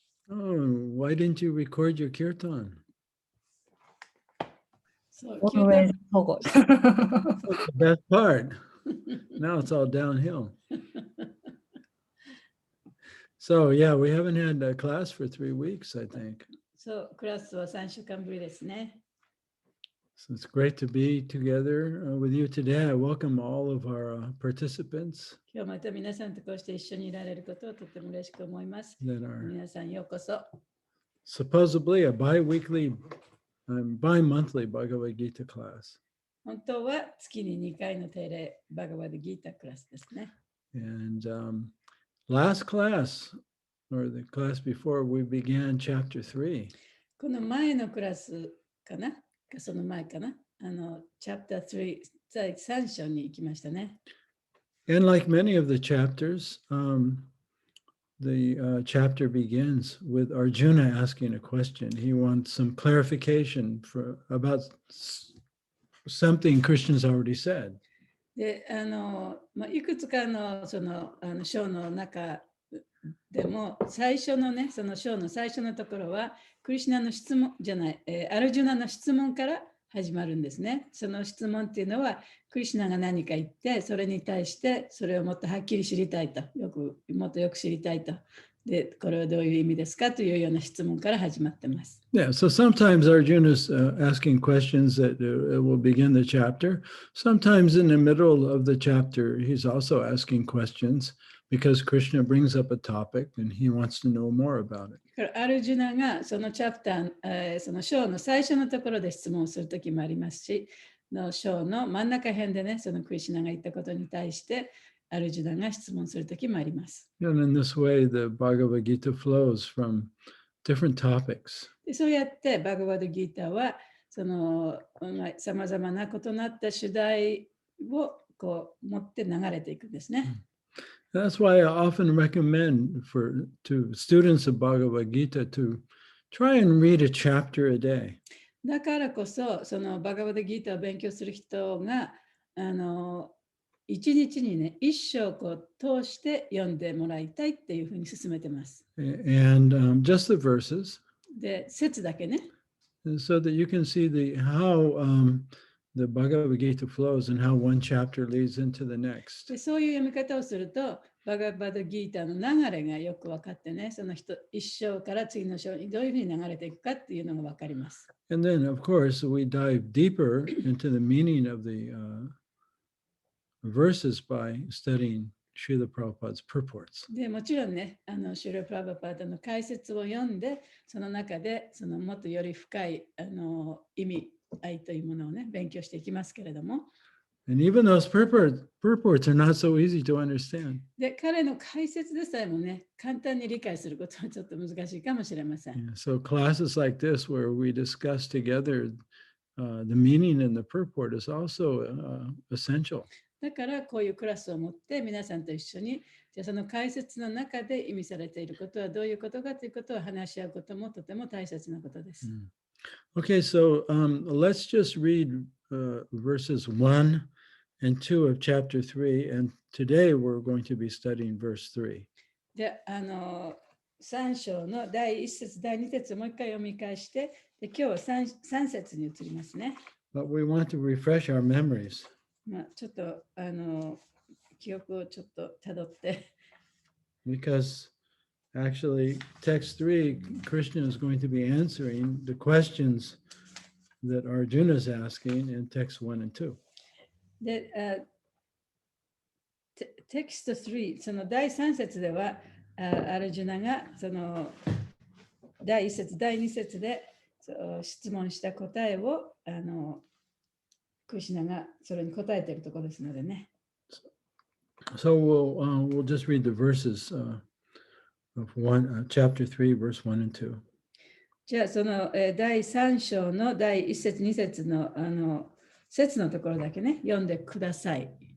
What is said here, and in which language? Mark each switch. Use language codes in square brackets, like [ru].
[en] Oh, why didn't you record your kirtan? So, Always forgot. The best part. Now it's all downhill. So yeah, we haven't had a class for 3 weeks, I think. [ja] そう、クラスは3週間ぶりですね。 [en] So it's great to be together with you today. I welcome all of our participants [ja] 今日また皆さんとこうして一緒にいられることをとても嬉しく思います。 [en] that are [ja] 皆さんようこそ。 [en] supposedly a bi-weekly, bi-monthly Bhagavad Gita class. [ja] 本当は月に2回の定例バガバドギータクラスですね。 [en] And last class, or the class before, we began chapter 3. [ja] この前のクラスかなかその前かなチャプター3、第3章に行きましたね。 [en] And like many of the chapters, the chapter begins with Arjuna asking a question. He wants some clarification about something Krishna's already said. [ja] で、いくつかのその章の中でも最初のね、その章の最初のところはクリシュナの質問じゃない、アルジュナの質問から始まるんですね。その質問っていうのはクリシュナが何か言ってそれに対してそれをもっとはっきり知りたいと、もっとよく知りたいと。で、これはどういう意味ですかというような質問から始まってます。 [en] Yeah, so sometimes Arjuna's asking questions that will begin the chapter. Sometimes in the middle of the chapter, he's also asking questions because Krishna brings up a topic and he wants to know more about it. [ja] アルジュナがそのチャプター、その章の最初のところで質問するときもありますし、の章の真ん中辺でね、そのクリシュナが言ったことに対してアルジュナが質問するときもあります。 [en] And in this way, the Bhagavad Gita flows from different topics. [ja] でそうやってバガバドギーターはそのさまざまな異なった主題をこう持って流れていくんですね。 [en] That's why I often recommend to students of Bhagavad Gita to try and read a chapter a day. [ja] だからこそ、そのバガバドギーターを勉強する人が一日にね、一章こう通して読んでもらいたいっていうふうに進めてます。 [en] And just the verses, [ja] で、節だけね。 [en] so that you can see how the Bhagavad Gita flows and how one chapter leads into the next. [ja] でそういう読み方をすると、バガバドギーターの流れがよく分かってね、その一章から次の章にどういうふうに流れていくかっていうのが分かります。 [en] And then, of course, we dive deeper into the meaning of the verses by studying Srila Prabhupada's purports. [ja] でもちろんね、シュラ・プラバパータの解説を読んで、その中でそのもっとより深い意味合いというものをね、勉強していきますけれども、 [en] And even those purports are not so easy to understand. [ja] で彼の解説でさえもね、簡単に理解することはちょっと難しいかもしれません。 [en] Yeah, so classes like this where we discuss together the meaning and the purport is also essential. [ja] だからこういうクラスを持って皆さんと一緒に、じゃあその解説の中で意味されていることはどういうことかということを話し合うこともとても大切なことです。 [en] Okay, so let's just read verses 1 and 2 of chapter 3, and today we're going to be studying verse 3. [ja] で、3章の第1節、第2節をもう一回読み返して、で今日は 3節に移りますね。 [en] But we want to refresh our memories. [ja] まあ、ちょっと記憶をちょっとたどって。 [en] Because actually, text 3, Krishna is going to be answering the questions that Arjuna is asking in text 1 and 2. [ja] で、テキスト3、その第3節では、アルジュナがその第1節、第2節で質問した答えをクリシュナがそれに答えているところですのでね。 [en] So we'll just read the verses of chapter 3, verse 1 and 2. [ja] じゃあその第3章の第1節、2節の節のところだけね、読んでください。